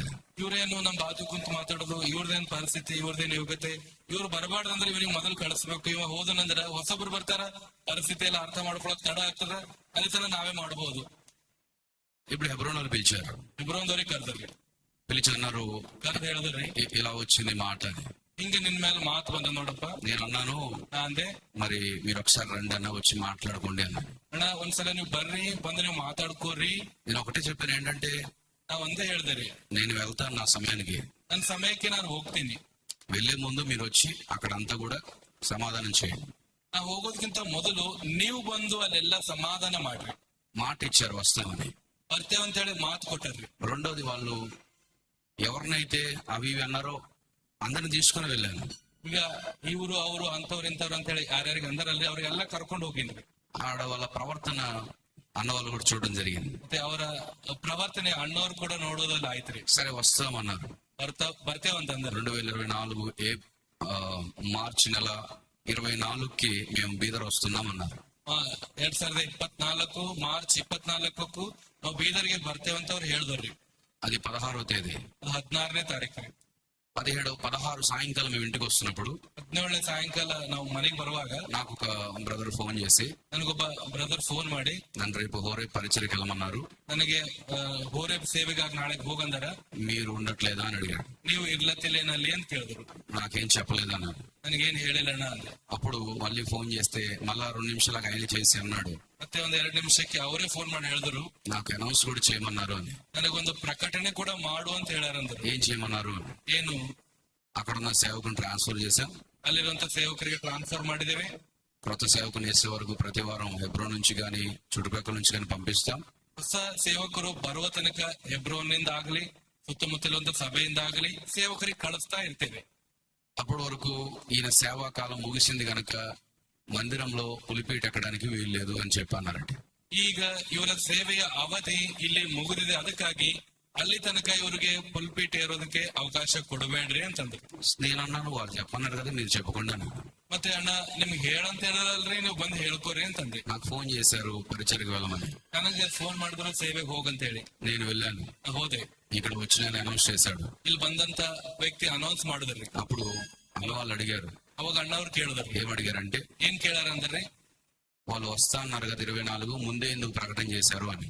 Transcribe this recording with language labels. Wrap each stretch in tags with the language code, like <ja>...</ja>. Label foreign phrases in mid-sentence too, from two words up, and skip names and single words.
<kn>ಇವ್ರೇನು ನಮ್ ಬಾಜು ಕುಂತು ಮಾತಾಡೋದು, ಇವ್ರದೇನ್ ಪರಿಸ್ಥಿತಿ, ಇವ್ರದೇನ್ ಯೋಗ್ಯತೆ, ಇವ್ರು ಬರಬಾರ್ದಂದ್ರೆ ಇವನಿಗೆ ಮೊದಲು ಕಳಿಸ್ಬೇಕು, ಇವ ಹೋದನಂದ್ರ ಹೊಸಬ್ರು ಬರ್ತಾರ, ಪರಿಸ್ಥಿತಿ ಎಲ್ಲ ಅರ್ಥ ಮಾಡ್ಕೊಳಕ್ ತಡ ಆಗ್ತದ, ಅದೇ ತರ ನಾವೇ ಮಾಡಬಹುದು.</kn> <te>ఇప్పుడు హెబ్రోన్ వాళ్ళు పిలిచారు,</te> <kn>ಹೆಬ್ರೋನ್ದವ್ರಿಗೆ ಕರ್ದ್ರಿ,</kn> <te>పిలిచి అన్నారు,</te> <kn>ಕರ್ದು ಹೇಳಿದ್ರಿ,</kn> <te>ఇలా వచ్చింది మాట అని.</te> <kn>ಹಿಂಗೆ ನಿನ್ ಮೇಲೆ ಮಾತು ಬಂದ ನೋಡಪ್ಪ.</kn> <te>నేను అన్నాను,</te> <kn>ನಾ ಅಂದೆ,</kn> <te>మరి మీరు ఒకసారి రండి అన్న, వచ్చి మాట్లాడుకోండి అన్నాను.</te> <kn>ಅಣ್ಣ ಒಂದ್ಸಲ ನೀವು ಬರ್ರಿ, ಬಂದು ನೀವು ಮಾತಾಡ್ಕೋರಿ.</kn> <te>నేను ఒకటే చెప్పాను, ఏంటంటే</te> <kn>ನಾ ಒಂದೇ ಹೇಳ್ದೆ,</kn> <te>నేను వెళ్తాను నా సమయానికి,</te> <kn>ನನ್ನ ಸಮಯಕ್ಕೆ ನಾನು ಹೋಗ್ತೀನಿ,</kn> <te>వెళ్లే ముందు మీరు వచ్చి అక్కడంతా కూడా సమాధానం చేయండి.</te> <kn>ನಾ ಹೋಗೋದಕ್ಕಿಂತ ಮೊದಲು ನೀವು ಬಂದು ಅಲ್ಲೆಲ್ಲ ಸಮಾಧಾನ ಮಾಡ್ರಿ.</kn> <te>మాట ఇచ్చారు వస్తామని.</te> <kn>ಬರ್ತೇವಂತ ಹೇಳಿ ಮಾತು ಕೊಟ್ಟರ್ರಿ.</kn> <te>రెండోది, వాళ్ళు ఎవరినైతే అవి ఇవి అన్నారో అందరిని తీసుకుని వెళ్ళాను.</te> <kn>ಈಗ ಇವರು ಅವರು ಅಂತವ್ರು ಇಂಥವ್ರು ಅಂತ ಹೇಳಿ ಯಾರ್ಯಾರಿಗೆ ಅಂದಾರಲ್ಲಿ ಅವ್ರಿಗೆಲ್ಲ ಕರ್ಕೊಂಡು ಹೋಗಿನ್ರಿ.</kn> <te>ఆడ వాళ్ళ ప్రవర్తన అన్నవాళ్ళు కూడా చూడడం జరిగింది.</te> <kn>ಮತ್ತೆ ಅವರ ಪ್ರವರ್ತನೆ ಅಣ್ಣವ್ರು ಕೂಡ ನೋಡೋದಲ್ಲ ಆಯ್ತ್ರಿ.</kn> <te>సరే వస్తామన్నారు.</te> <kn>ಬರ್ತೇವಂತಂದ್ರೆ</kn> <te>2024 మార్చి నెల 24కి మేము బీదర్ వస్తున్నామన్నారు.</te> <kn>2024 ಮಾರ್ಚ್ 24ಕ್ಕೂ ನಾವು ಬೀದರ್ಗೆ ಬರ್ತೇವಂತ ಅವ್ರು ಹೇಳಿದ್ರಿ.</kn> <te>అది 16వ తేదీ.</te> <kn>16ನೇ ತಾರೀಕು.</kn> <te>17, 16 సాయంకాలం మేము ఇంటికి వస్తున్నప్పుడు</te> <kn>17ನೇ ಸಾಯಂಕಾಲ ನಾವು ಮನೆಗೆ ಬರುವಾಗ</kn> <te>నాకు ఒక బ్రదర్ ఫోన్ చేసి,</te> <kn>ನನಗೊಬ್ಬ ಬ್ರದರ್ ಫೋನ್ ಮಾಡಿ,</kn> <te>నన్ను రేపు హోరే పరిచయకి వెళ్ళమన్నారు,</te> <kn>ನನಗೆ ಹೋರೇಬ್ ಸೇವೆಗಾಗಿ ನಾಳೆ ಹೋಗಂದಾರ,</kn> <te>మీరు ఉండట్లేదా అని అడిగాడు.</te> <kn>ನೀವು ಇರ್ಲತ್ತಿಲ್ಲೇನಲ್ಲಿ ಅಂತ ಕೇಳಿದ್ರು.</kn> <te>నాకేం చెప్పలేదన్నారు.</te> <kn>ನನಗೇನು ಹೇಳಿಲ್ಲಣ್ಣ ಅಂದೆ.</kn> <te>అప్పుడు మళ్ళీ ఫోన్ చేస్తే మళ్ళా 2 నిమిషాలకు ఆయన చేసి అన్నాడు,</te> <kn>ಮತ್ತೆ ಒಂದ್ 2 ನಿಮಿಷಕ್ಕೆ ಅವರೇ ಫೋನ್ ಮಾಡಿ ಹೇಳಿದ್ರು,</kn> <te>నాకు అనౌన్స్ కూడా చేయమన్నారు అని.</te> <kn>ನನಗೊಂದು ಪ್ರಕಟಣೆ ಕೂಡ ಮಾಡು ಅಂತ ಹೇಳ್ಯಾರಂದ್ರು.</kn> <te>ఏం చేయమన్నారు?</te> <kn>ಏನು?</kn> <te>అక్కడ ఉన్న సేవకుని ట్రాన్స్ఫర్ చేశాం,</te> <kn>ಅಲ್ಲಿರುವಂತ ಸೇವಕರಿಗೆ ಟ್ರಾನ್ಸ್ಫರ್ ಮಾಡಿದ್ದೇವೆ.</kn> <te>కొత్త సేవకుని వేసే వరకు ప్రతి వారం హెబ్రోన్ నుంచి గాని చుట్టుపక్కల నుంచి గాని పంపిస్తాం.</te> <kn>ಹೊಸ ಸೇವಕರು ಬರುವ ತನಕ ಹೆಬ್ರೋನ್ನಿಂದ ಆಗ್ಲಿ ಸುತ್ತಮುತ್ತಲಿರುವಂತ ಸಭೆಯಿಂದ ಆಗ್ಲಿ ಸೇವಕರಿಗೆ ಕಳಿಸ್ತಾ ಇರ್ತೇವೆ.</kn> <te>అప్పటి వరకు ఈయన సేవా కాలం ముగిసింది గనక మందిరంలో పులిపీట ఎక్కడానికి వీల్లేదు అని చెప్పి అన్నారంటే.</te> <kn>ಈಗ ಇವರ ಸೇವೆಯ ಅವಧಿ ಇಲ್ಲಿ ಮುಗಿದಿದೆ, ಅದಕ್ಕಾಗಿ ಅಲ್ಲಿ ತನಕ ಇವರಿಗೆ ಪುಲ್ಪೀಟ್ ಏರೋದಕ್ಕೆ ಅವಕಾಶ ಕೊಡಬೇಡ್ರಿ ಅಂತಂದ್ರು.</kn> <te>నేను అన్నాను, వాళ్ళు చెప్పన్నారు కదా మీరు చెప్పకుండా.</te> <kn>ಮತ್ತೆ ಅಣ್ಣ ನಿಮ್ಗೆ ಹೇಳಂತ ಹೇಳಲ್ರಿ, ನೀವು ಬಂದು ಹೇಳ್ಕೋರಿ ಅಂತಂದೆ.</kn> <te>నాకు ఫోన్ చేశారు పరిచయకు వెళ్ళమని.</te> <kn>ನನಗೆ ಫೋನ್ ಮಾಡಿದ್ರು ಸೇವೆಗೆ ಹೋಗಂತ ಹೇಳಿ.</kn> <te>నేను వెళ్ళాను.</te> <kn>ಹೋದೆ.</kn> <te>ఇక్కడ వచ్చి నేను అనౌన్స్ చేశాడు.</te> <kn>ಇಲ್ಲಿ ಬಂದಂತ ವ್ಯಕ್ತಿ ಅನೌನ್ಸ್ ಮಾಡಿದ್ರಿ.</kn> <te>అప్పుడు అన్న వాళ్ళు అడిగారు.</te> <kn>ಅವಾಗ ಅಣ್ಣ ಅವ್ರು ಕೇಳಿದ್ರು.</kn> <te>ఏం అడిగారంటే,</te> <kn>ಏನ್ ಕೇಳಾರ ಅಂದ್ರಿ,</kn> <te>వాళ్ళు వస్తా అన్నారు కదా 24 ముందే ఎందుకు ప్రకటన చేశారు అని.</te>